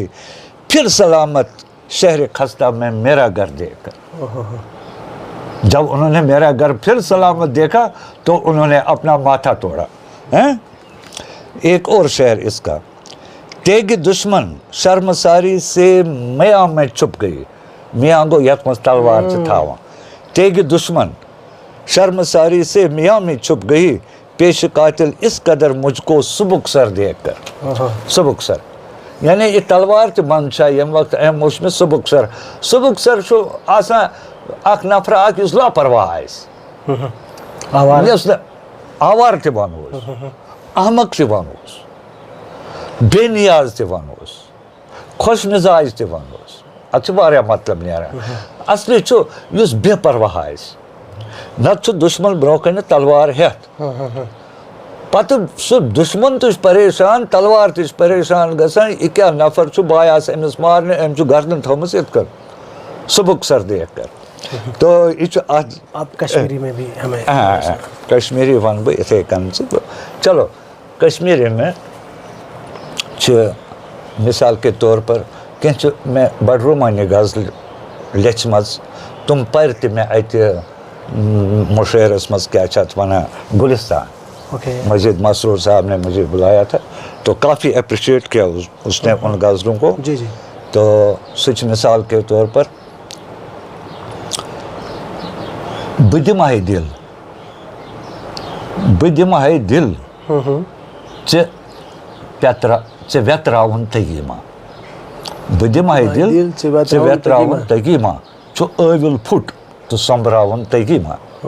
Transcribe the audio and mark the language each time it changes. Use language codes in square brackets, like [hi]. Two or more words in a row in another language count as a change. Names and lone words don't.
[ur] پھر سلامت شہر خستہ میں میرا گھر دیکھ کر. جب انہوں نے میرا گھر پھر سلامت دیکھا تو انہوں نے اپنا ماتھا توڑا. ایک اور شعر اس کا, تیگ دشمن شرمساری سے میاں میں چھپ گئی. [ks] میاں گو یت مز [ur] تلوار سے تھا. تیگ دشمن شرمساری سے میاں میں چھپ گئی, پیش قاتل اس قدر مجھ کو سبک سر دیکھ کر. [ks] سبک سر یعنی یہ تلوار تہ منشا یم وقت ایم وچ میں سبک سر چھو آسان اخ نفر اخ یس لاپرواہ آسہِ. آوار تہ ونوس, احمق تہ ونوس, بے نیاز تہ ونوس, خوش مزاج تہ ونوس. اتھ چھ واریاہ مطلب نیران. اصلی چھو یس بے پرواہ آسہِ. نت چھُ دشمن برونٛہہ کنہِ تلوار ہیتھ, پتہٕ سُہ دشمن تہِ چھُ پریشان, تلوار تہِ چھُ پریشان گژھان, یہِ کیٛاہ نفر چھُ بہٕ آیاس أمِس مارنہِ, أمۍ چھُ گردن تھٲومٕژ یِتھ کٔنۍ [ur] سبک سر دیکھ کر. [ks] تو یہ چھُ اتھ [ur] آپ کشمیری میں بھی ہمیں [ks] کشمیری ون بہٕ یِتھَے کٔنۍ. چلو کشمیری میں چھِ [ur] مثال کے طور پر [ks] کینٛہہ چھِ مےٚ بڑٕ رومانی غزلہِ لیچھمژ, تِم پرِ تہِ مےٚ اتہِ مشعرس منٛز کیٛاہ چھِ اتھ ونان گلستان. [ur] مجید مسرور صاحب نے مجھے بلایا تھا, تو کافی اپریشیٹ کیا اس نے ان غزلوں کو. جی جی. [ks] تو سچ [ur] مثال کے طور پر [ks] بہٕ دِمہے دِل ژےٚ ویتراوُن تگی ما بہٕ دِمہے دِل ژےٚ ویتراوُن تگی ما چھُ ٲوِل پھُٹ تہٕ سۄمبراوُن تگی ما